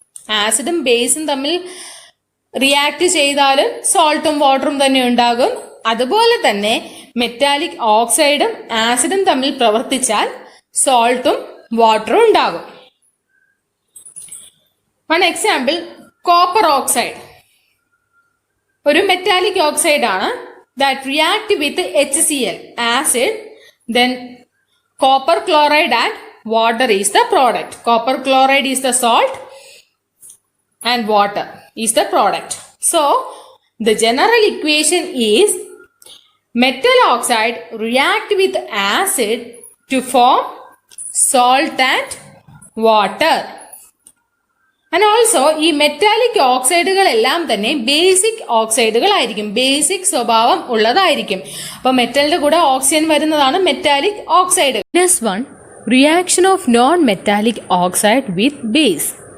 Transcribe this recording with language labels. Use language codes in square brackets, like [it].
[ml] ആസിഡും ബേസും തമ്മിൽ റിയാക്ട് ചെയ്താലും സോൾട്ടും വാട്ടറും തന്നെ ഉണ്ടാകും. അതുപോലെ തന്നെ മെറ്റാലിക് ഓക്സൈഡും ആസിഡും തമ്മിൽ പ്രവർത്തിച്ചാൽ സോൾട്ടും വാട്ടറും ഉണ്ടാകും. വൺ എക്സാമ്പിൾ, കോപ്പർ ഓക്സൈഡ് ഒരു മെറ്റാലിക് ഓക്സൈഡ് ആണ്. [en] That react with HCl acid, then copper chloride and water is the product. Copper chloride is the salt and water is the product. So the general equation is metal oxide react with acid to form salt and water. And also [ml] ഈ metallic ഓക്സൈഡുകളെല്ലാം തന്നെ basic ഓക്സൈഡുകളായിരിക്കും, basic സ്വഭാവം ഉള്ളതായിരിക്കും. അപ്പൊ മെറ്റലിന്റെ കൂടെ oxygen വരുന്നതാണ് metallic oxide. [en] Next one, reaction of non metallic oxide with base.